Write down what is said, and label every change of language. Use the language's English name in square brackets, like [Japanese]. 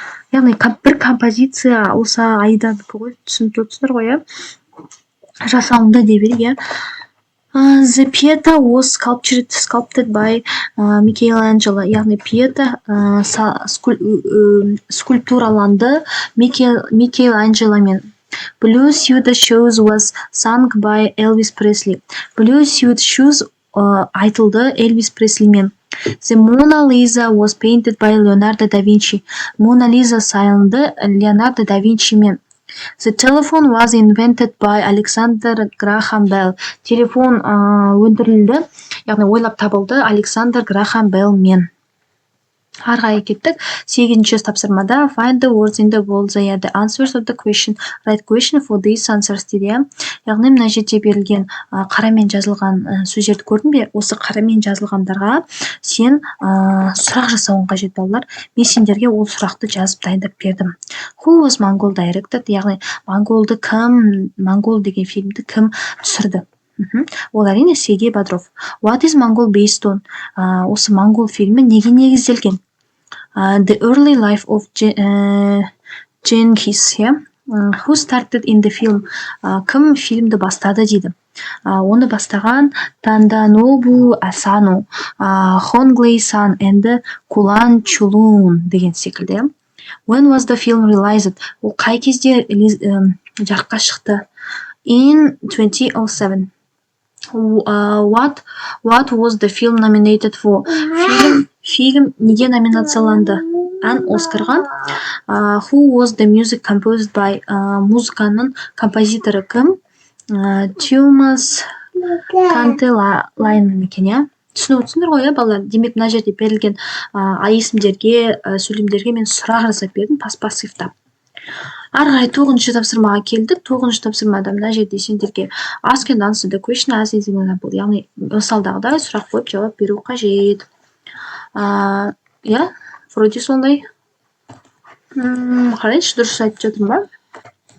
[Kazakh] Яғни бір композиция осы Аиданікі ғой, түсініп тұрсыңдар ғой, жасалынды деп еді. [English] The Pieta was sculpted by Michelangelo. [Kazakh] Яғни Pieta скульптураланды Микеланджеломен. [English] Blue Suede Shoes was sung by Elvis Presley. [Kazakh] Blue Suede Shoes айтылды Элвис Преслимен. [English] The Mona Lisa was painted by Leonardo da Vinci. [Kazakh] Mona Lisa салынды Leonardo da Vinciмен. [English] The telephone was invented by Alexander Graham Bell. [Kazakh] Телефон өндірілді, яғни ойлап табылды Александр Грахам Беллмен. Арғай кеттік. [English] 8-ші тапсырмада find the words in the bold. The answers of the question. Write question for these answers [Kazakh] дейді. Яғни мына жерде берілген қарамен жазылған сөздерді көрдің бе? Осы қарамен жазылғандарға сен сұрақ жасауың қажет, балалар. Мен сендерге ол сұрақты жазып дайындап бердім. [English] Who was Mongol directed? [Kazakh] Яғни Монголды кім, Монгол деген фильмді кім түсірді? Ол әрине Сергей Бодров. [English] What is Mongol based on? [Kazakh] Осы Монгол фильмі неге негізделген? [English] The early life of Genghis. Who started in the film? [Kazakh] Кім фильмді бастады дейді. Оны бастаған Танданобу Асану, Хонглей Сан and Кулан Чулун деген секілді. [English] When was the film released? [Kazakh] Ол қай кезде жарыққа шықты? [English] In 2007. What was the film nominated for? [Kazakh] Фильм неге номинацияланды? An Oscarға. [English] Who was the music composed by? [Kazakh] Музыканың композиторы кім? Тюмас Кантелайн екен, түсініп отырсыңдар ғой, балалар. Демек, мына жерде берілген есімдерге, сөйлемдерге мен сұрақ жасап бердім пассивта. Арғай 9-ші тапсырмаға келдік. 9-ші тапсырмада мына жерде сендерге [English] ask and answer the question as an example. [Kazakh] Яғни мысалдағыдай сұрақ қойып жауап беру қажет. Вроде сондай. Қарайыншы, дұрыс айтып жатырмын ба?